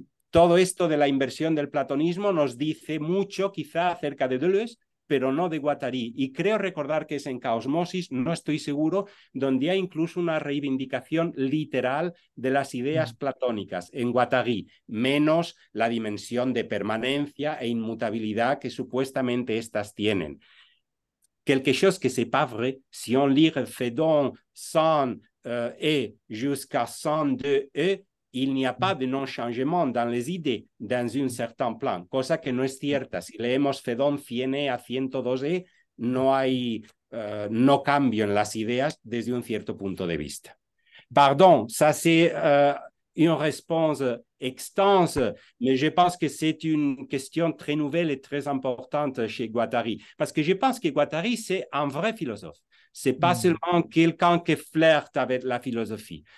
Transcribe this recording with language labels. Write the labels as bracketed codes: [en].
[es] Todo esto de la inversión del platonismo nos dice mucho quizá acerca de Deleuze, pero no de Guattari. Y creo recordar que es en Caosmosis, no estoy seguro, donde hay incluso una reivindicación literal de las ideas platónicas en Guattari, menos la dimensión de permanencia e inmutabilidad que supuestamente estas tienen. [fr] Quelque chose que c'est pas vrai, si on lit Phédon 100 et jusqu'à 102 e, il n'y a pas de non-changement dans les idées dans un certain plan, [es] cosa que no es cierta. Si leemos Phédon 100e a 102e, no hay no cambio en las ideas desde un cierto punto de vista. [fr] Pardon, ça c'est une réponse extense, mais je pense que c'est une question très nouvelle et très importante chez Guattari. Parce que je pense que Guattari, c'est un vrai philosophe. C'est pas seulement quelqu'un qui flirte avec la philosophie.